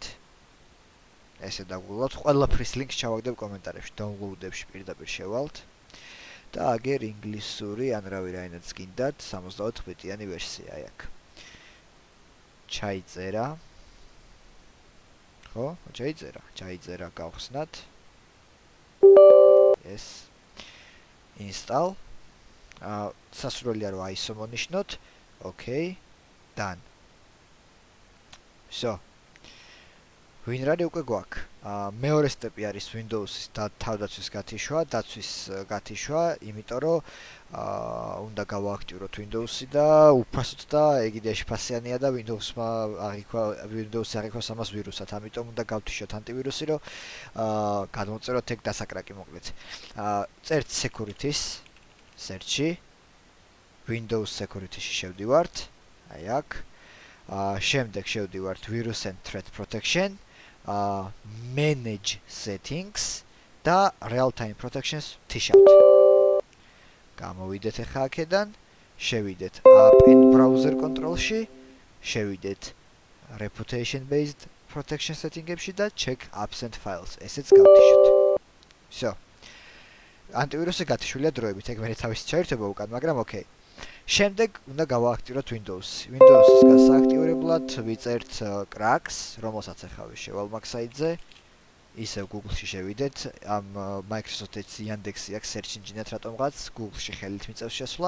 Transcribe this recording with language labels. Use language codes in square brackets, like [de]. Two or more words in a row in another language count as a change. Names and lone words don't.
[ka] ესე დაგულოთ, ყველაფრის ლინკს ჩავაგდებ კომენტარებში, დაუნლოუდებში პირდაპირ შევალთ და აგერ ინგლისური ან რავი რაინაც გინდათ 64-ბიტიანი ვერსია აი აქ. ჩაიწერა. ხო, ჩაიწერა, გავხსნათ. ეს install. სასურველია რომ ISO მონიშნოთ. [en] Okay, done. [ka] So WinRAR-ი უკვე გვაქვს. მეორე სტეპი არის Windows-ის თავდაცვის გათიშვა, იმიტომ რომ უნდა გავააქტიუროთ Windows-ი და უფასოდ და ეგ იდეაში ფასიანია და Windows-მა Windows-ი აღიქواس ამას ვირუსად, ამიტომ უნდა გავთიშოთ ანტივირუსი, რომ გადმოწეროთ ეგ დასაკრაკი მოკლედ. წერთ [en] securities search- [ka] ი, Windows security-ში შევდივართ, აი აქ. შემდეგ შევდივართ [en] virus and threat protection, manage settings [ka] და [en] real time protections [ka] ვთიშავთ. გამოვიდეთ ახლა აქედან, შევიდეთ [en] app and browser control- [ka] ში, შევიდეთ [en] reputation based protection setting- [ka] ებში და [en] check apps and files. [ka] ესეც გავთიშოთ. So. ანტივირუსი გათიშულია დროებით, ეგ მე თავის ჩაერთვება უკან, მაგრამ okay. შემდეგ უნდა გავააქტიუროთ Windows-ი. Windows-ის გასააქტიურებლად ვიწერთ cracks, რომელსაც ახლა შევალ მაგ-საიტზე. ისევ Google-ში შევიდეთ, ამ Microsoft Edge Yandex-ი აქვს [en] search engine- [ka] ად რატომღაც, Google-ში ხელით მიწევს შესვლა.